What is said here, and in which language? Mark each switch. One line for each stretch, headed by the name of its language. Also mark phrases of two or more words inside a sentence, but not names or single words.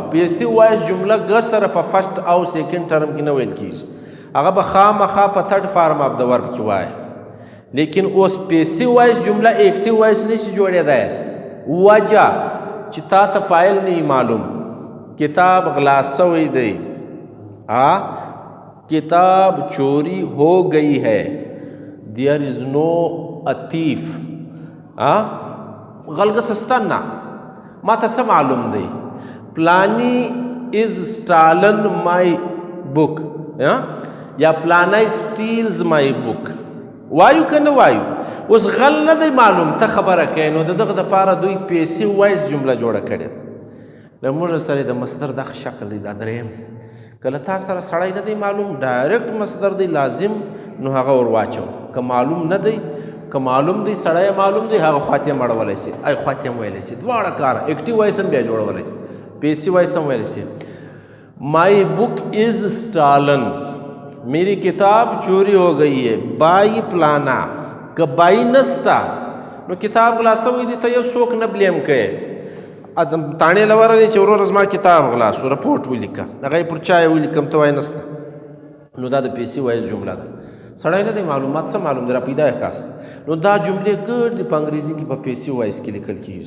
English: passive voice
Pashto: جمله ګ سره په
English: first and second term
Pashto: کې نه ویل کېږي، هغه به خامخا په
English: third form of the verb
Pashto: کې وایي. لیکن اوس
English: passive voice
Pashto: جمله
English: active voice
Pashto: نشي جوړېدای، وجه چې تا ته فاعل نه معلوم. کتاب غلا سوی دی،
Urdu: کتاب چوری ہو گئی ہے،
English: there is no a thief.
Pashto: غلغه سستنا ما ته څه معلوم دی، پلانی
English: is stolen my book
Pashto: یا پلانی
English: steals my book.
Pashto: وایو که نه وایو؟ اوس غل نه دی معلوم، ته خبره کوې. نو د دغه دپاره دوی پیسیو وایس جمله جوړه کړې ده. له موږ سره د مصدر دغه شکل دی. دا دریم کله تا سره سړی نه دی معلوم، ډایرکټ مصدر دی لازم، نو هغه ور واچو. که معلوم نه دی، که معلوم دی سړی معلوم دی، هغه خواته یې مړولی سي، ای خواته یې ویلی سي. دواړه کار
English: active voice
Pashto: هم بیا جوړولی سي،
English: passive voice
Pashto: هم ویلی سي.
English: my book is stolen,
Urdu: میری کتاب چوری ہو گئی ہے.
Pashto: بائی پلانا، که بائی نستا نو کتاب غلا سوی دی، ته یو څوک نه بلیم کوې. تاڼې لورلی چې وروره زما کتاب غلا سو، رپورټ ولیکه، هغه یې پر چا یې ولیکم، ته وایې نسته. نو دا د
English: passive voice
Pashto: جمله ده. سړی نه دی معلومات څه معلوم دی، را پیدا یې کاست. نو دا جملې ګډ دي په انګریزي کې په
English: passive voice
Pashto: کې لیکل کېږي.